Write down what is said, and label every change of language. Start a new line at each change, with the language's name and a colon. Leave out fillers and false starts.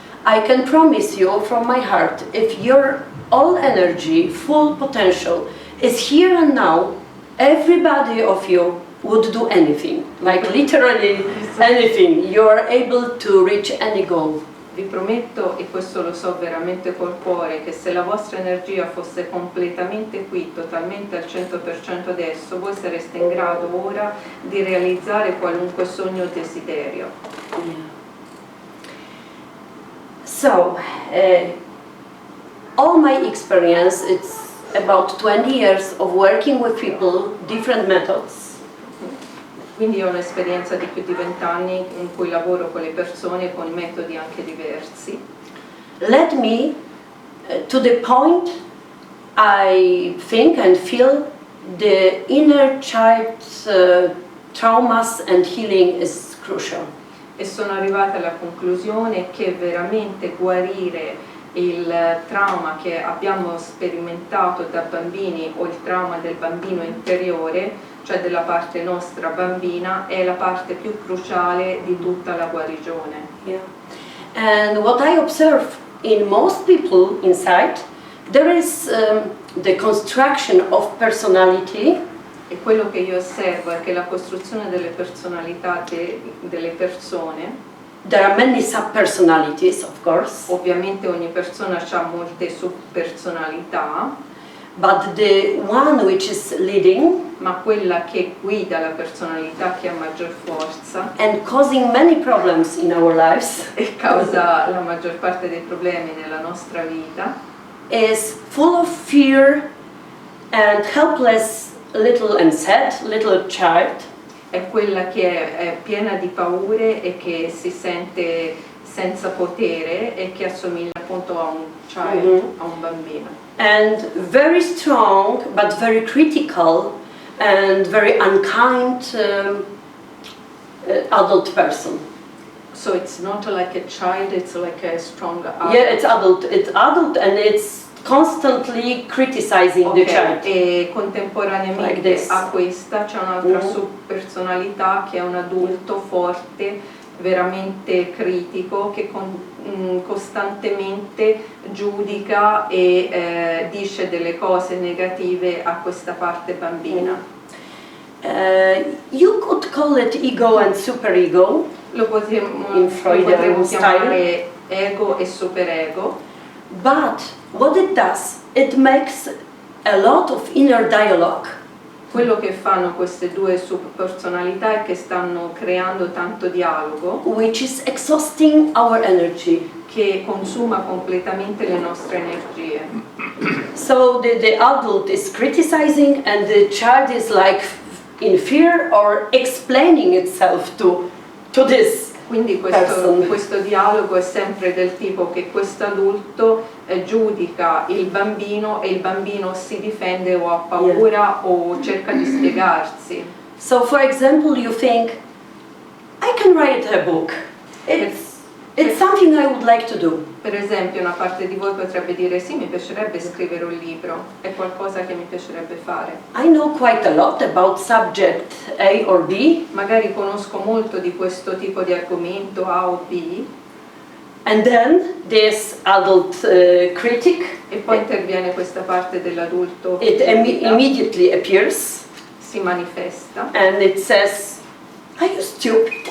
English: I can promise you from my heart, if your all energy, full potential is here and now, everybody of you would do anything, like literally anything. You are able to reach any goal.
Italian: Vi prometto, e questo lo so veramente col cuore, che se la vostra energia fosse completamente qui, totalmente al 100% adesso, voi sareste in grado ora di realizzare qualunque sogno o desiderio. Yeah.
English: So, all my experience, it's about 20 years of working with people, different methods.
Italian: Quindi ho un'esperienza di più di 20 anni in cui lavoro con le persone con metodi anche diversi.
English: Led me to the point I think and feel the inner child's traumas and healing is crucial.
Italian: e sono arrivata alla conclusione che veramente guarire il trauma che abbiamo sperimentato da bambini o il trauma del bambino interiore, cioè della parte nostra bambina, è la parte più cruciale di tutta la guarigione. Yeah.
English: And what I observe in most people inside, there is the construction of personality.
Italian: E quello che io osservo è che la costruzione delle personalità delle persone,
English: there are many sub-personalities, of course.
Italian: Ovviamente ogni persona ha molte subpersonalità,
English: but the one which is leading,
Italian: ma quella che guida la personalità che ha maggior forza
English: and causing many problems in our lives,
Italian: e causa la maggior parte dei problemi nella nostra vita,
English: is full of fear and helpless little and sad little child.
Italian: È quella che è piena di paure e che si sente senza potere e che assomiglia appunto a un child, a un bambino.
English: And very strong but very critical and very unkind adult person. So it's not like a child, it's like a strong adult. Yeah, it's adult and it's constantly criticizing the child.
Italian: E contemporaneamente like a questa c'è un'altra subpersonalità che è un adulto forte, veramente critico, che costantemente giudica e dice delle cose negative a questa parte bambina.
English: You could call it ego and superego.
Italian: Lo potremmo chiamare ego e superego.
English: But what it does, it makes a lot of inner dialogue.
Italian: Quello che fanno queste due subpersonalità è che stanno creando tanto dialogo,
English: which is exhausting our energy,
Italian: che consuma completamente le nostre energie.
English: So the adult is criticizing and the child is like in fear or explaining itself to this.
Italian: Quindi questo dialogo è sempre del tipo che questo adulto giudica il bambino e il bambino si difende o ha paura o cerca di spiegarsi.
English: So for example you think, I can write a book. It's something I would like to do.
Italian: Per esempio una parte di voi potrebbe dire sì, mi piacerebbe scrivere un libro, è qualcosa che mi piacerebbe fare.
English: I know quite a lot about subject A or B.
Italian: Magari conosco molto di questo tipo di argomento A o B.
English: And then this adult critic.
Italian: E poi interviene questa parte dell'adulto.
English: It immediately appears.
Italian: Si manifesta.
English: And it says, are you stupid?